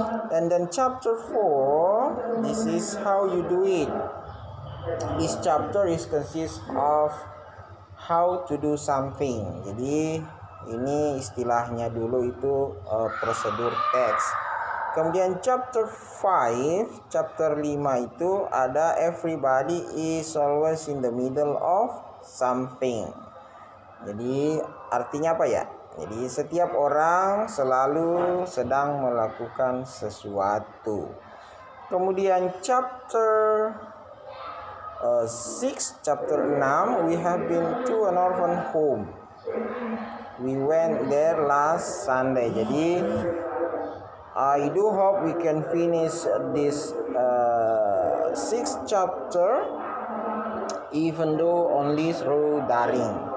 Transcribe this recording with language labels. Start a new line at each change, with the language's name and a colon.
English: And then chapter 4, this is how you do it. This chapter is consist of how to do something.
Indonesian: Jadi ini istilahnya dulu itu prosedur teks. Kemudian chapter 5 itu ada
English: everybody is always in the middle of something.
Indonesian: Jadi artinya apa ya? Jadi setiap orang selalu sedang melakukan sesuatu. Kemudian
English: chapter 6, chapter 6, we have been to an orphan home. We went there last Sunday.
Indonesian: Jadi
English: I do hope we can finish this 6th chapter even though only through daring.